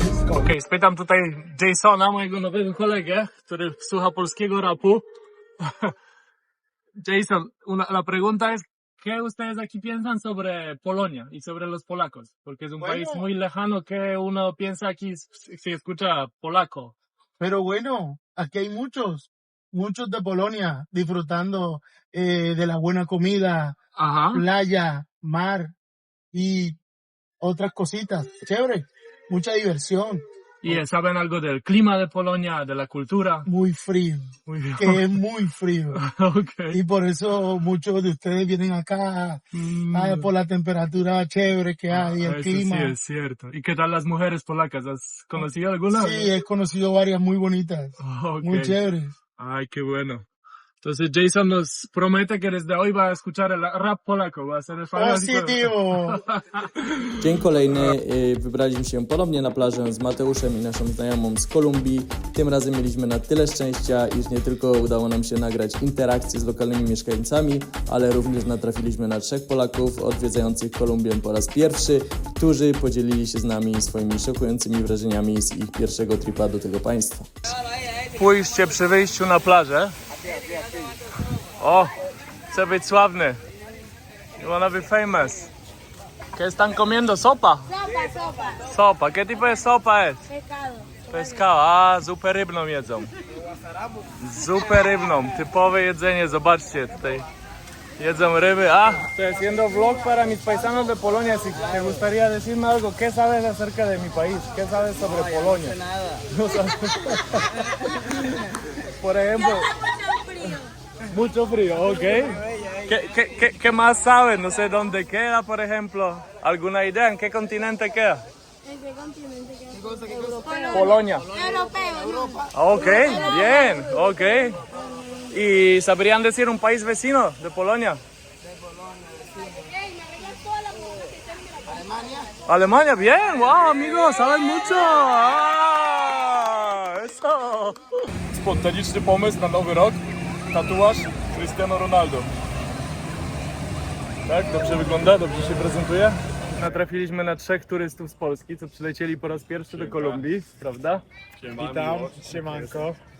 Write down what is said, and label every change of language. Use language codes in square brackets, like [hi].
[pl] Okej, spytam tutaj Jasona, mojego nowego kolegę, który słucha polskiego rapu. [es] Jason, la pregunta es, ¿qué ustedes aquí piensan sobre Polonia y sobre los polacos? Porque es un país muy lejano que uno piensa aquí si escucha polaco. Pero bueno, aquí hay muchos de Polonia disfrutando de la buena comida, Ajá. playa, mar y otras cositas. Chévere, mucha diversión, ¿Y saben algo del clima de Polonia, de la cultura? muy frío, Muy bien. que es muy frío. Ok. Y por eso muchos de ustedes vienen acá por la temperatura chévere que hay, el Eso clima. sí es cierto. ¿Y qué tal las mujeres polacas? ¿Has conocido alguna? Sí, he conocido varias muy bonitas, Ok. muy chéveres. Ay, qué bueno. Entonces Jason nos promete que desde hoy va a escuchar el rap polaco, va a ser el fanático. Positivo. [pl] Dzień kolejny wybraliśmy się ponownie na plażę z Mateuszem i naszą znajomą z Kolumbii. Tym razem mieliśmy na tyle szczęścia, iż nie tylko udało nam się nagrać interakcje z lokalnymi mieszkańcami, ale również natrafiliśmy na 3 Polaków odwiedzających Kolumbię po raz pierwszy, którzy podzielili się z nami swoimi szokującymi wrażeniami z ich pierwszego tripa do tego państwa. Spójrzcie przy wyjściu na plażę. O, chcę być sławny. [en] You wanna be famous. [es] ¿Qué están comiendo? ¿Sopa? Sopa. Sopa. ¿Qué tipo de sopa es? Pescado. [pl] Pescado, a zupę rybną jedzą. Zupę rybną, typowe jedzenie, zobaczcie tutaj. Jedzą ryby, [es] estoy haciendo vlog para mis paisanos de Polonia, si te gustaría decirme algo, ¿qué sabes acerca de mi país? ¿Qué sabes sobre Polonia? No sabes. Por ejemplo, mucho frío, ok. ¿Qué más sabes? No sé dónde queda, por ejemplo. ¿Alguna idea? ¿En qué continente queda? ¿En qué continente queda? Polonia. Europeo. Ok, bien, ok. ¿Y sabrían decir un país vecino de Polonia? Alemania, bien, wow, amigos, saben mucho. Eso. [pl] Spontaniczny pomysł na nowy rok. Tatuaż Cristiano Ronaldo. Tak, dobrze wygląda, dobrze się prezentuje. Natrafiliśmy na 3 turystów z Polski, co przylecieli po raz pierwszy do Kolumbii, prawda? Witam, siemanko.